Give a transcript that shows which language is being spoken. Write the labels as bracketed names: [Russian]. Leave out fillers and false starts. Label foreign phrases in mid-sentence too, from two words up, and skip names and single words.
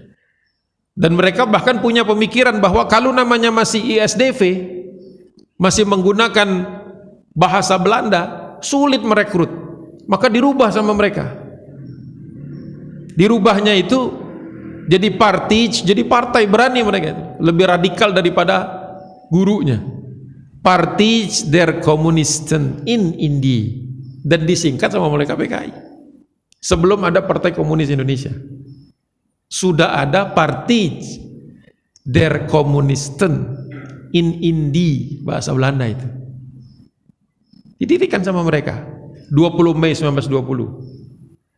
[Indonesian] Dan mereka bahkan punya pemikiran bahwa kalau namanya masih ISDV, masih menggunakan bahasa Belanda, sulit merekrut. Maka dirubah sama mereka. Dirubahnya itu jadi partai berani mereka itu. Lebih radikal daripada gurunya. Partij der Kommunisten in Indie, dan disingkat sama mereka PKI. Sebelum ada Partai Komunis Indonesia sudah ada Partij der Kommunisten in Indie, bahasa Belanda itu. Didirikan sama mereka 20 Mei 1920.